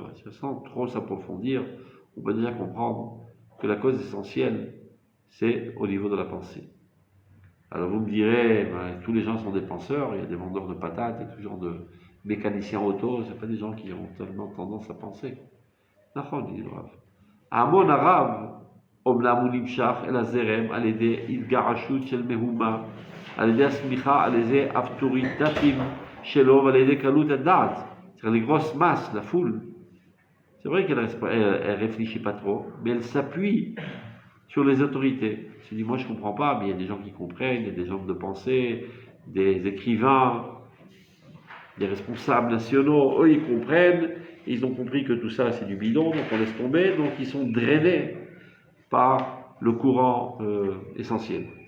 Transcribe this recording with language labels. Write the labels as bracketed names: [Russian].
[French] Sans trop s'approfondir, on peut déjà comprendre que la cause essentielle, c'est au niveau de la pensée. Alors vous me direz, tous les gens sont des penseurs, il y a des vendeurs de patates, il y a toujours de mécaniciens auto, ce pas des gens qui ont tellement tendance à penser. [Hebrew] נכון, [French] dit le Rav. [Hebrew] ההמון הרב, אומנם הוא נמשך אל הזרם על ידי התגעשות של מהומה, על ידי הסמיכה, על ידי אבטוריטטים שלו ועל ידי קלות הדעת. [French] C'est-à-dire les grosses masses, la foule. C'est vrai qu'elle ne réfléchit pas trop, mais elle s'appuie sur les autorités. Je dis, moi je ne comprends pas, mais il y a des gens qui comprennent, il y a des hommes de pensée, des écrivains, des responsables nationaux, eux ils comprennent, ils ont compris que tout ça c'est du bidon, donc on laisse tomber, donc ils sont drainés par le courant essentiel.